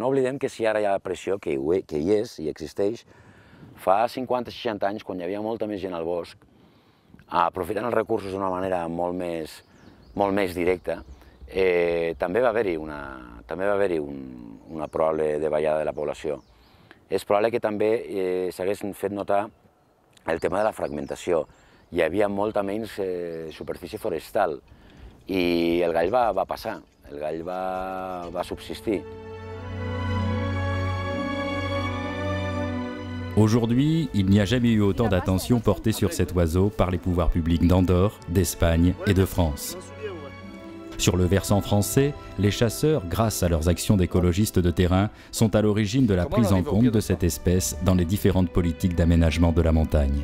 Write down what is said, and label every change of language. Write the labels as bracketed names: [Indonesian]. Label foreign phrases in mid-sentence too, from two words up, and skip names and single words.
[Catalan] No oblidem que si ara hi ha pressió, que hi és i existeix, fa 50-60 anys, quan hi havia molta més gent al bosc, aprofitant els recursos d'una manera molt més directa, també va haver-hi una probable davallada de la població. És probable que també s'hagués fet notar el tema de la fragmentació. Hi havia molta menys superfície forestal i el gall va passar, el gall va subsistir. [French] Aujourd'hui, il n'y a jamais eu autant d'attention portée sur cet oiseau par les pouvoirs publics d'Andorre, d'Espagne et de France. Sur le versant français, les chasseurs, grâce à leurs actions d'écologistes de terrain, sont à l'origine de la prise en compte de cette espèce dans les différentes politiques d'aménagement de la montagne.